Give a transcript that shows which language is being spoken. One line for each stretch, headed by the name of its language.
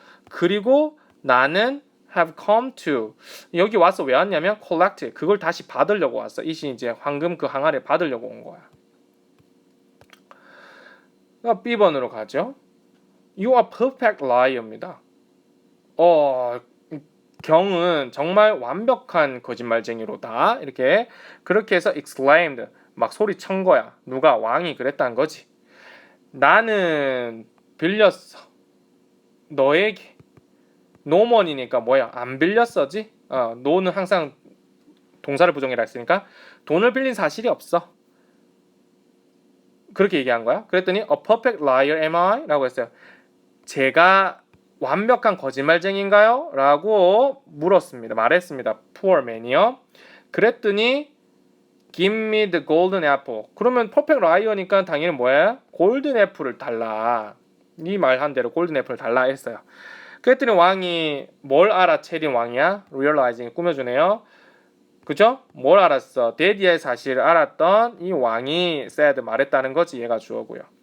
Korean: 그리고 나는
English: have come to
Korean: 여기 와서 왜 왔냐면 collect 그걸 다시 받으려고 왔어. 이시 이제 황금 그 항아리 받으려고 온 거야. B번으로 가죠.
English: You are perfect liar
Korean: 입니다. 경은 정말 완벽한 거짓말쟁이로다. 이렇게 그렇게 해서 exclaimed 막 소리친 거야. 누가 왕이 그랬다는 거지. 나는 빌렸어. 너에게 노먼이니까 뭐야? 안 빌렸어지? 노는 항상 동사를 부정이라 했으니까 돈을 빌린 사실이 없어. 그렇게 얘기한 거야.
English: 그랬더니 a perfect liar am I?
Korean: 라고 했어요. 제가 완벽한 거짓말쟁인가요? 라고 물었습니다. 말했습니다.
English: Poor man
Korean: 이요. 그랬더니
English: Give me the golden apple.
Korean: 그러면 perfect liar니까 당연히 뭐야? 골든 애플을 달라. 네 말한 대로 골든 애플을 달라 했어요. 그랬더니 왕이 뭘 알아채린 왕이야? realizing 꾸며주네요. 그죠? 뭘 알았어? 데디의 사실을 알았던 이 왕이 said 말했다는 거지. 얘가 주어고요.